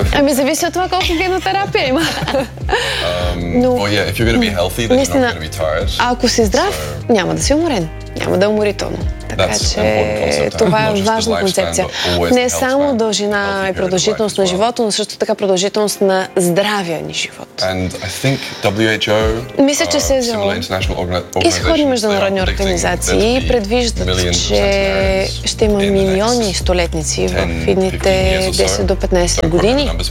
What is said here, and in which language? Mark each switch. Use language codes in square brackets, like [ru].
[bg] Ами зависи от това колко генотерапия има. [en] Но, well, yeah, if you're going to be healthy, then you're not going to be tired. [bg] А ако си здрав, so, няма да си уморен. Няма да е уморително. Така че това е важна концепция. Не само дължина и продължителност на живота, но също така продължителност на здравия ни живот. [en] And I think WHO, [bg] мисля, че се е изходни международни организации и предвиждат, че ще има милиони столетници в идните 10 до 15 години.